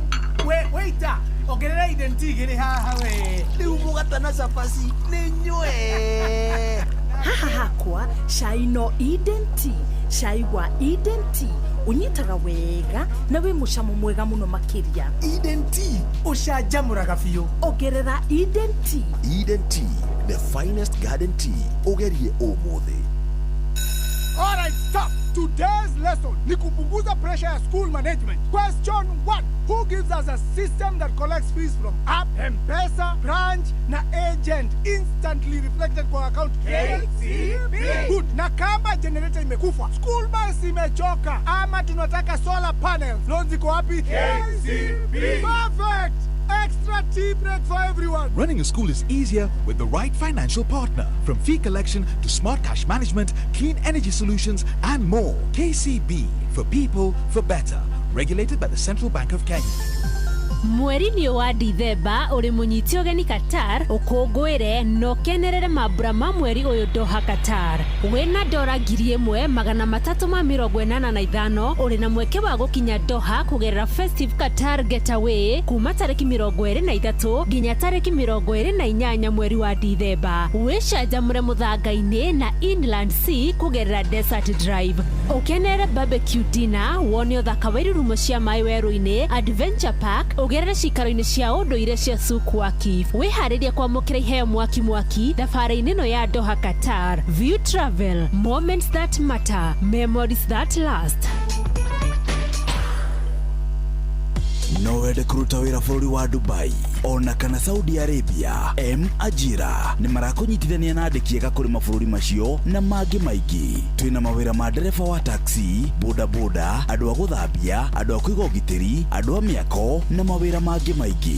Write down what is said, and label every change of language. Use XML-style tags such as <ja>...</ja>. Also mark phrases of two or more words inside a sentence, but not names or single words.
<ki>Waiter, ongerera Eden Tea gĩrĩ haha we. Rĩu mũgate na cabaci nĩ nyue. Haha hakwa, cai no Eden Tea. Cai wa Eden Tea unyitaga wega na wĩ mũcamo mwega mũno makĩria. Eden Tea ũcanjamũraga biũ. Ongerera Eden Tea.</ki> <en>Eden Tea, the finest garden tea.</en> <ki>Ogerie ũmũthĩ.</ki> <en>All right, stop. Today's lesson</en> <sw>ni kupunguza</sw> <en>pressure ya school management. Question 1. Who gives us a system that collects fees from app, M-Pesa, branch na agent instantly reflected kwa account? KCB. Good.</en> <sw>Na kama generator imekufa,</sw> <en>school bus</en> <sw>imechoka ama tunataka</sw> <en>solar panels,</en> <sw>loans ziko wapi?</sw> <en>KCB. Perfect. Extra tea break for everyone. Running a school is easier with the right financial partner. From fee collection to smart cash management, clean energy solutions, and more. KCB, for people, for better. Regulated by the Central Bank of Kenya.</en> <ki>Mweri nĩ wa Dithemba uri munyiti ũgeni Qatar ũkũngũĩre no kenerere mambura ma mweri ũyũ Doha Qatar. Wĩna $385 uri na mweke wa gũkinya Doha kũgerera Festive Qatar Getaway kuma tarĩki 23 nginya tarĩki 28 mweri wa Dithemba. Wĩcanjamũre mũthanga-inĩ na Inland Sea kũgerera Desert Drive. Ũkenere</ki> <en>barbecue dinner,</en> <ki>wone ũthaka wa irurumo cia maĩ werũ-inĩ, Adventure Park, ugerere cikaro-inĩ cia ũndũire cia Sukwakif. Wĩharĩrie kwamũkĩra iheo mwaki thabarĩ-inĩ ĩno ya Doha Qatar.</ki> <en>View Travel, moments that matter, memories that last.</en> <ki>No wende kũruta wĩra bũrũri wa Dubai ona kana Saudi Arabia, Ajira nĩ marakũnyitithania na andĩki ega kũrĩ mabũrũri macio na mangĩ maingĩ. Twĩna mawĩra ma ndereba wa taxi, bodaboda, andũ a gũthambia, andũ a kũiga ũgitĩri, andũ a mĩako na mawĩra mangĩ maingĩ.</ki>